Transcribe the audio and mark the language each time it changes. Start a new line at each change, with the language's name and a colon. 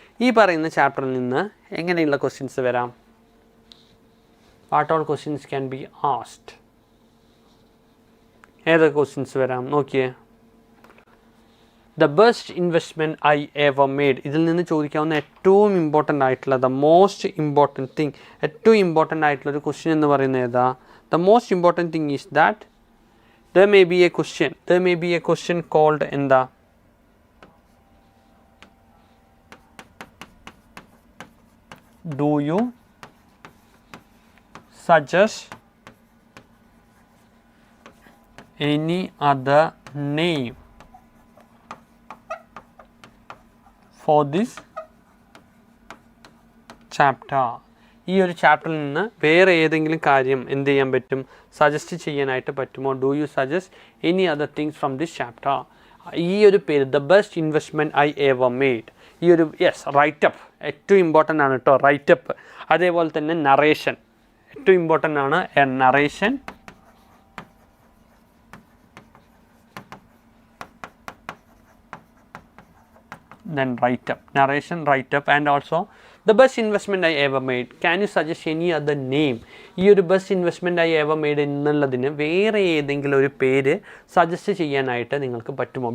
Malayalam: ഈ പറയുന്ന ചാപ്റ്ററിൽ നിന്ന് എങ്ങനെയുള്ള ക്വസ്റ്റ്യൻസ് വരാം?
English: What all questions can be asked?
Malayalam: ഏതൊക്കെ ക്വസ്റ്റ്യൻസ് വരാം നോക്കിയേ. The best investment I ever made, ഇതിൽ നിന്ന് ചോദിക്കാവുന്ന ഏറ്റവും ഇമ്പോർട്ടൻ്റ് ആയിട്ടുള്ള
English: the most important thing,
Malayalam: ഏറ്റവും ഇമ്പോർട്ടൻ്റ് ആയിട്ടുള്ളൊരു ക്വസ്റ്റ്യൻ എന്ന് പറയുന്നത് ഏതാ?
English: The most important thing is that there may be a question called എന്താ, do you suggest any other name for this chapter?
Malayalam: ഈ ഒരു ചാപ്റ്ററിൽ നിന്ന് വേറെ ഏതെങ്കിലും കാര്യം എന്ത് ചെയ്യാൻ പറ്റും, സജസ്റ്റ് ചെയ്യാനായിട്ട് പറ്റുമോ?
English: Do you suggest any other things from this chapter?
Malayalam: ഈ ഒരു പേര് the best investment I ever made, ഈ ഒരു റൈറ്റപ്പ് ഏറ്റവും ഇമ്പോർട്ടൻ്റ് ആണ് കേട്ടോ, റൈറ്റപ്പ്. അതേപോലെ തന്നെ നറേഷൻ ഏറ്റവും ഇമ്പോർട്ടൻ്റ് ആണ്, narration.
English: Then write up, narration, write up, and also the best investment I ever made. Can you suggest any other name?
Malayalam: ഈ ഒരു best investment I ever made എന്നുള്ളതിന് വേറെ ഏതെങ്കിലും ഒരു പേര് സജസ്റ്റ് ചെയ്യാനായിട്ട് നിങ്ങൾക്ക് പറ്റുമോ?